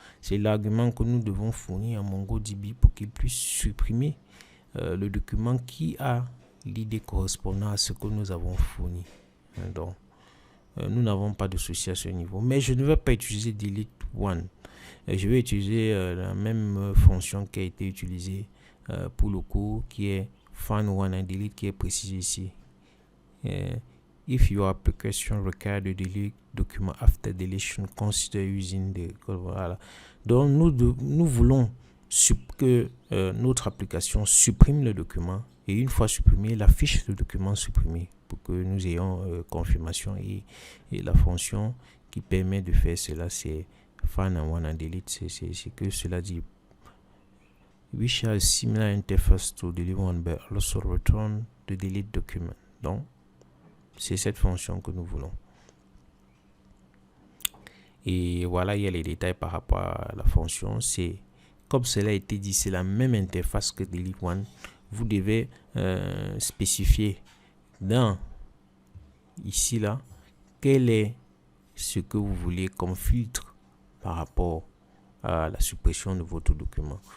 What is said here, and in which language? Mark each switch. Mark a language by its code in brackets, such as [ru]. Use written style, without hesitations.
[fr] C'est l'argument que nous devons fournir à MongoDB pour qu'il puisse supprimer le document qui a l'idée correspondant à ce que nous avons fourni. Donc, nous n'avons pas de souci à ce niveau. Mais je ne vais pas utiliser delete one. Je vais utiliser la même fonction qui a été utilisée pour le cours, qui est find one and delete, qui est précisé ici. [en] If your application requires the delete document after deletion, consider using the... [fr] Voilà. Donc, nous voulons que notre application supprime le document et une fois supprimé, la fiche de document supprimée pour que nous ayons confirmation et la fonction qui permet de faire cela, c'est find and one and delete. C'est que cela dit [en] we shall similar interface to delete one but also return the delete document. [fr] Donc c'est cette fonction que nous voulons. Et voilà, il y a les détails par rapport à la fonction. C'est comme cela a été dit, c'est la même interface que delete one. Vous devez spécifier dans ici là quel est ce que vous voulez comme filtre par rapport à la suppression de votre document.